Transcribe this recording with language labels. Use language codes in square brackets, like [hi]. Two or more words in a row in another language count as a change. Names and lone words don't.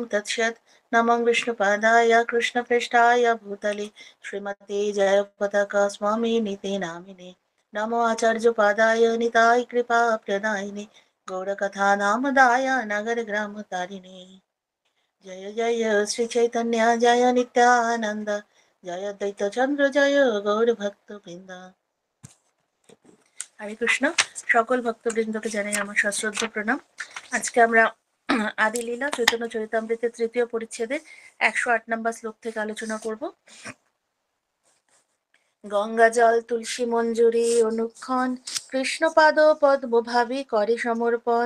[sa] तत्सत् नमो विष्णुपादाय कृष्णप्रेष्ठाय भूतले श्रीमते जयपताका स्वामी निते नामिने नमो आचार्यपादाय निताय कृपा प्रदायिने गौरकथानामदाय नगरग्रामतारिणे जय जय श्री चैतन्य जय नित्यानंद जय দ্বৈত চন্দ্র জয় গৌর ভক্তবৃন্দ। [bn] হরে কৃষ্ণ। সকল ভক্তবৃন্দকে জানাই আমার সশ্রদ্ধ প্রণাম। আজকে আমরা আদি লীলা চৈতন্য চরিতামৃতের তৃতীয় পরিচ্ছেদের 108 নম্বর শ্লোক থেকে আলোচনা করব। গঙ্গা জল তুলসী মঞ্জুরি অনুক্ষণ কৃষ্ণপাদ পদ্ম ভাবি করে সমর্পণ।